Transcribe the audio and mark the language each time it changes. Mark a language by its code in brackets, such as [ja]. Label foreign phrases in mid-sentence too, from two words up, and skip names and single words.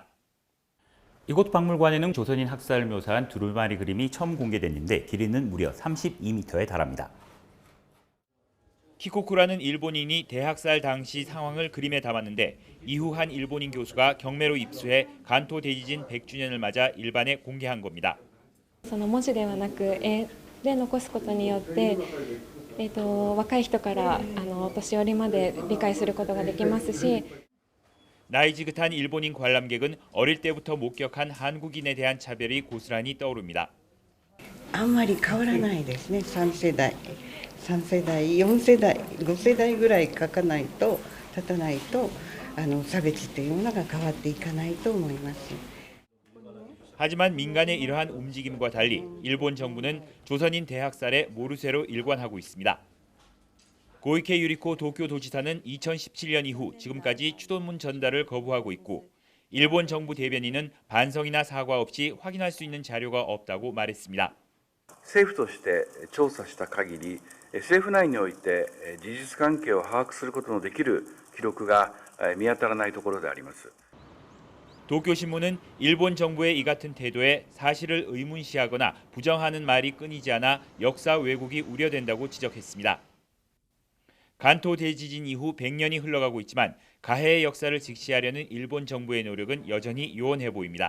[ko] 이곳 박물관에는 조선인 학살을 묘사한 두루마리 그림이 처음 공개됐는데 길이는 무려 32m에 달합니다. 키코쿠라는 일본인이 대학살 당시 상황을 그림에 담았는데 이후 한 일본인 교수가 경매로 입수해 간토 대지진 100주년을 맞아 일반에 공개한 겁니다. [ja] その文字ではなく絵で残すことによって、若い人からお年寄りまで理解することができますし [ko] 나이 지긋한 일본인 관람객은 어릴 때부터 목격한 한국인에 대한 차별이 고스란히 떠오릅니다. [ja] あんまり変わらないですね。3世代、4世代、5世代ぐらい経たないと差別というのが変わっていかないと思います。 [ko] 하지만 민간의 이러한 움직임과 달리 일본 정부는 조선인 대학살에 모르쇠로 일관하고 있습니다. 고이케 유리코 도쿄도지사는 2017년 이후 지금까지 추도문 전달을 거부하고 있고 일본 정부 대변인은 반성이나 사과 없이 확인할 수 있는 자료가 없다고 말했습니다. [ja] 政府として調査した限り、政府内において事実関係を把握することのできる記録が見当たらないところであります。 [ko] 도쿄신문은 일본 정부의 이 같은 태도에 사실을 의문시하거나 부정하는 말이 끊이지 않아 역사 왜곡이 우려된다고 지적했습니다. 간토 대지진 이후 100년이 흘러가고 있지만 가해의 역사를 직시하려는 일본 정부의 노력은 여전히 요원해 보입니다.